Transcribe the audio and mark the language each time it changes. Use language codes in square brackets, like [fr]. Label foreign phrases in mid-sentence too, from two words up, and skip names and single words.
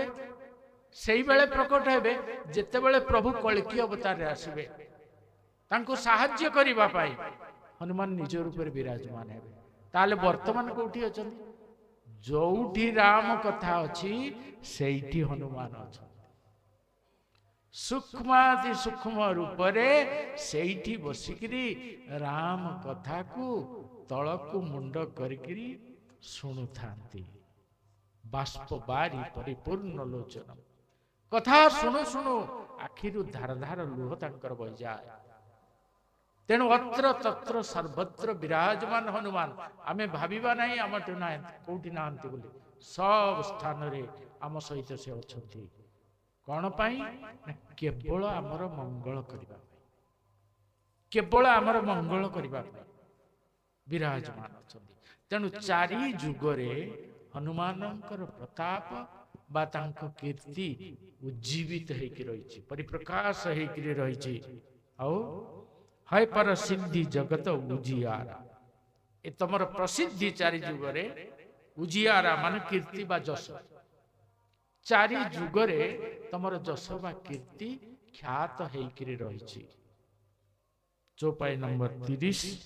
[or] ସେଇ ବେଳେ ପ୍ରକଟ ହେବେ ଯେତେ ବେଳେ ପ୍ରଭୁ କଳ୍କି ଅବତାର ରେ ଆସିବେ, ତାଙ୍କୁ ସାହାଯ୍ୟ କରିବା ପାଇଁ ହନୁମାନ ନିଜ ରୂପ ରେ ବିରାଜମାନ ହେବେ। ତାହେଲେ ବର୍ତ୍ତମାନ କେଉଁଠି ଅଛନ୍ତି? ଯେଉଁଠି ରାମ କଥା ଅଛି ସେଠି ହନୁମାନ ଅଛନ୍ତି। ସୂକ୍ଷ୍ମାତି ସୂକ୍ଷ୍ମ ରୂପ ରେ ସେଠି ବସିକରି ରାମ କଥା କୁ ତଳକୁ ମୁଣ୍ଡ କରିକରି ଶୁଣୁଥାନ୍ତି। ବାଷ୍ପ ବାରି ପରିପୂର୍ଣ୍ଣ ଲୋଚନ, କଥା ଶୁଣୁ ଶୁଣୁ ଆଖିରୁ ଧାର ଧାର ଲୁହ ତାଙ୍କର ବହି ଯାଏ। ତେଣୁ ଅତ୍ର ତତ୍ର ସର୍ବତ୍ର ବିରାଜମାନ ହନୁମାନ। ଆମେ ଭାବିବା ନାହିଁ ଆମଠୁ ନା କେଉଁଠି ନାହାନ୍ତି ବୋଲି, ସବୁ ସ୍ଥାନ ରେ ଆମ ସହିତ ସେ ଅଛନ୍ତି। କେଉଁ ପାଇଁ? କେବଳ ଆମର ମଙ୍ଗଳ କରିବା ପାଇଁ, କେବଳ ଆମର ମଙ୍ଗଳ କରିବା ପାଇଁ ବିରାଜମାନ ଅଛନ୍ତି। ତେଣୁ ଚାରି ଯୁଗରେ ହନୁମାନଙ୍କର ପ୍ରତାପ ବା ତାଙ୍କ କୀର୍ତ୍ତି ଉଜ୍ଜୀବିତ ହେଇକି ରହିଛି, ପରିପ୍ରକାଶ ହେଇକି ରହିଛି। ଆଉ [hi] हाय पर सिद्धि जगत उजियारा, [or] ଏ ତମର ପ୍ରସିଦ୍ଧି ଚାରି ଯୁଗରେ ଉଜିଆରା ମାନେ କୀର୍ତ୍ତି ବା ଯଶ। ଚାରି ଯୁଗରେ ତମର ଯଶ ବା କୀର୍ତ୍ତି ଖ୍ୟାତ ହେଇକି ରହିଛି। ଚଉପାଇ ନମ୍ବର 30।